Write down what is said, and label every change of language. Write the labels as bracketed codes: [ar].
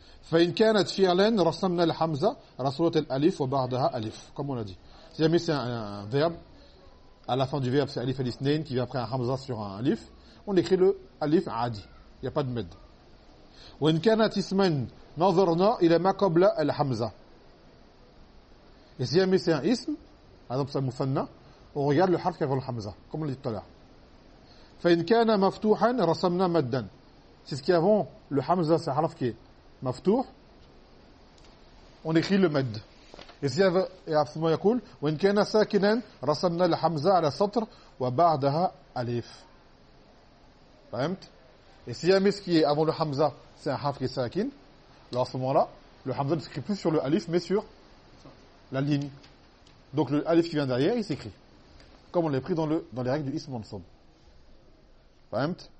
[ar] فإن كانت فعلا رسمنا الحمزة رسولة الألف وبعدها ألف [fr] comme on a dit si jamais c'est un verbe à la fin du verbe c'est ألف الاثنين qui vient après un حمزة sur un ألف on écrit le [ar] ألف عادي [fr] il n'y a pas de med [ar] وإن كانت اسما نظرنا إلى ما قبل الحمزة. [fr] Et si jamais c'est un ism, par exemple c'est un مثنى, on regarde le حرف qui est avant الحمزة, comme on l'a dit tout à l'heure. [ar] فإن كان مفتوحا رسمنا مدا. [fr] C'est ce qui est avant le حمزة, c'est un حرف qui est مفتوح, on écrit le مد. Et si jamais [ar] يقول, وإن كان ساكنا رسمنا الحمزة على سطر وبعدها ألف. فهمت? [fr] Et si jamais ce qui est avant le حمزة, c'est un حرف qui est ساكن, alors à ce moment-là, le Hamza ne s'écrit plus sur le Alif, mais sur la ligne. Donc le Alif qui vient derrière, il s'écrit. Comme on l'a pris dans les règles du Ism Mansoub. Fahimt?